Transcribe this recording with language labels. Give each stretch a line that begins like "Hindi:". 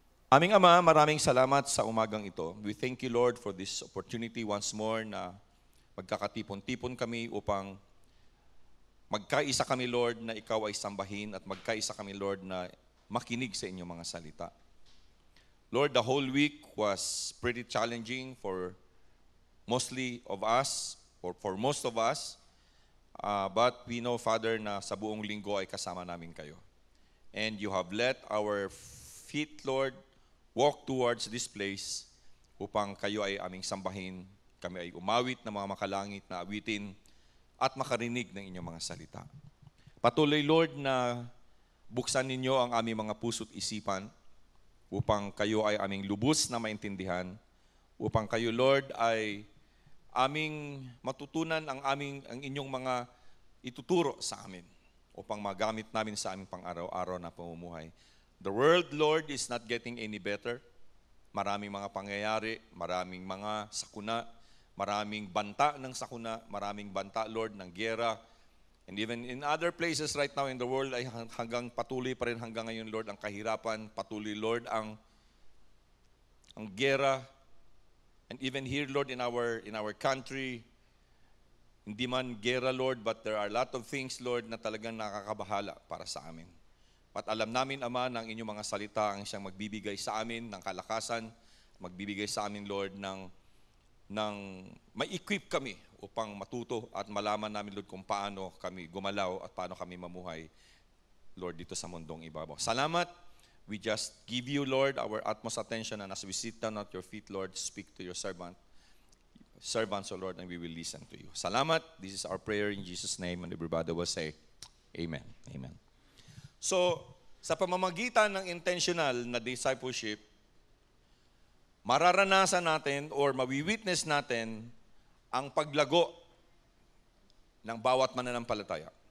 Filipino: Aming Ama, maraming salamat sa umagang ito.
English: We thank you, Lord, for this opportunity once more
Filipino: na magkakatipon-tipon kami upang magkaisa kami, Lord, na Ikaw ay sambahin at magkaisa kami, Lord, na makinig sa inyong mga salita.
English: Lord, the whole week was pretty challenging for mostly of us, or for most of us, But we know,
Filipino: Father, na sa buong linggo ay kasama namin kayo.
English: And you have let our feet, Lord, walk towards this place
Filipino: upang kayo ay aming sambahin, kami ay umawit ng mga makalangit na awitin at makarinig ng inyong mga salita. Patuloy, Lord, na buksan ninyo ang aming mga puso't isipan upang kayo ay aming lubos na maintindihan, upang kayo, Lord, ay aming matutunan ang inyong mga ituturo sa amin upang magamit namin sa aming pang-araw-araw na pamumuhay.
English: The world, Lord, is not getting any better.
Filipino: Maraming mga pangyayari, maraming mga sakuna, maraming banta ng sakuna, maraming banta, Lord, ng giyera.
English: And even in other places right now in the world,
Filipino: ay hanggang patuloy pa rin hanggang ngayon, Lord, ang kahirapan, patuloy, Lord, ang giyera.
English: And even here, Lord, in our country,
Filipino: hindi man giyera,
English: Lord, but there are a lot of things, Lord,
Filipino: na talagang nakakabahala para sa amin. At alam namin, Ama, ng inyong mga salita ang siyang magbibigay sa amin ng kalakasan, magbibigay sa amin, Lord, ng ma-equip kami upang matuto at malaman namin, Lord, kung paano kami gumalaw at paano kami mamuhay, Lord, dito sa mundong ibabaw. Salamat.
English: We just give you, Lord, our utmost attention, and as we sit down at your feet, Lord, speak to your servants, O Lord, and we will listen to you.
Filipino: Salamat.
English: This is our prayer in Jesus' name, and everybody will say, Amen.
Filipino: Amen. So, sa pamamagitan ng intentional na discipleship, mararanasan natin or mawi-witness natin ang paglago ng bawat mananampalataya.